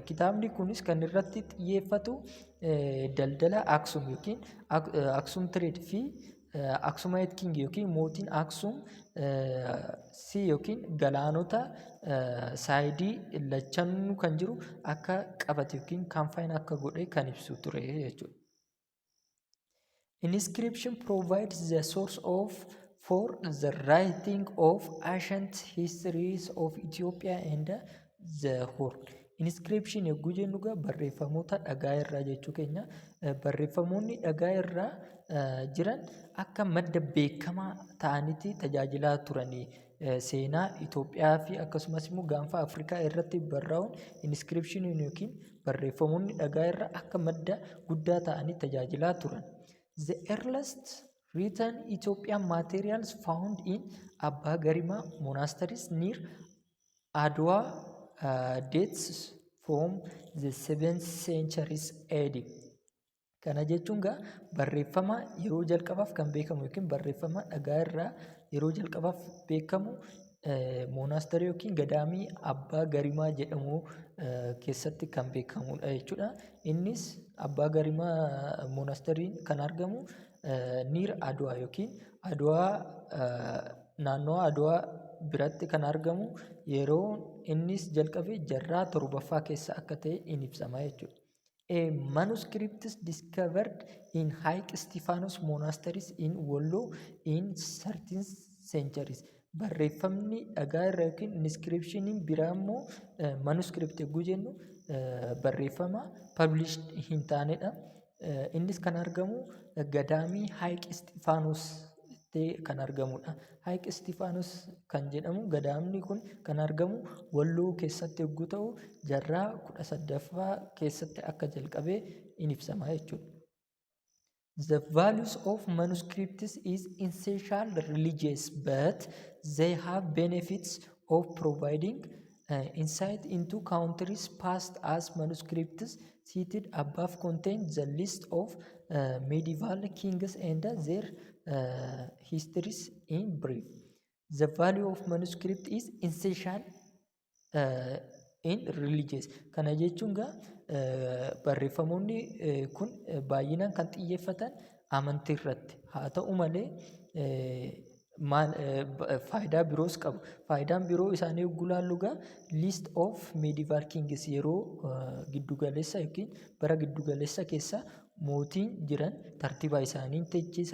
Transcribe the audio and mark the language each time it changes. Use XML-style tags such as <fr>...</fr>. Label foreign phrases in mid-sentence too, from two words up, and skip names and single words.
<om>Kitaabni kunis kan irratti xiyyeeffatu daldala Aksum yookiin</om> <en>Aksum trade</en> <om>fi</om> <en>Aksumite king</en> <om>yookiin mootiin Aksum si yookiin galaanota saayidii lachanuu kan jiru akka qabate yookiin kaanfaayin akka godhe kan ibsu ture jechuudha.</om> <en>Inscription provides the source for the writing of ancient histories of Ethiopia and the Horn.</en> <om>Inscription yogguu jennu egaa barreeffamoota dhagaa irraa jechuu keenya. Barreeffamoonni dhagaa irraa jiran akka madda beekamaa ta'anitti tajaajilaa turanii seenaa Itoophiyaa fi akkasumas immoo gaanfa Afrikaa irratti barraa'uun inscription yookiin barreeffamoonni dhagaa irraa akka madda guddaa ta'anii tajaajilaa turan.</om> <en>The earliest written Ethiopian materials found in Abba Garima monasteries near Adwa dates from the 7th centuries AD.</en> <om>Kana jechuun egaa barreeffama yeroo jalqabaaf kan beekamu yookiin barreeffama dhagaa irraa yeroo jalqabaaf beekamu monasterii yookiin gadaamii Abbaa Garimaa jedhamu keessatti kan beekamudha jechuudha. Innis Abbaa Garimaa monasteriin kan argamu niir Adwaa yookiin Adwaa naannoo Adwaa biratti kan argamu yeroo innis jalqabe jaarraa torbaffaa keessa akka ta'e in ibsama jechuudha.</om> <en>A manuscript is discovered in Haik Stephanos monasteries in Wollo in 13th centuries.</en> <om>Barreeffamni dhagaa irraa yookiin inscriptioniin biraa immoo manuscript yogguu jennu barreeffama published hin taanedha. Innis kan argamu gadaamii Haik Stephanos kan argamudha. Haik Stephanos kan jedhamu gadaamni kun kan argamu Walloo keessatti yogguu ta'u jaarraa 18ffaa keessatti akka jalqabee in ibsama jechuudha.</om> <en>The values of manuscripts is essential religious, but they have benefits of providing insight into countries past as manuscripts cited above contain the list of medieval kings and their histories in brief. The value of manuscript is essential in religious.</en> <om>Kana jechuun barreeffamoonni kun baay'inaan kan xiyyeeffatan amantii irratti haa ta'u malee faayidaa biroos qabu. Faayidaan biroo isaanii yogguu ilaallu</om> <en>list of medieval kings</en> <om>yeroo giddugaleessa yookiin bara giddugaleessa keessa mootiin jiran tartiiba isaanii teechisa.</om>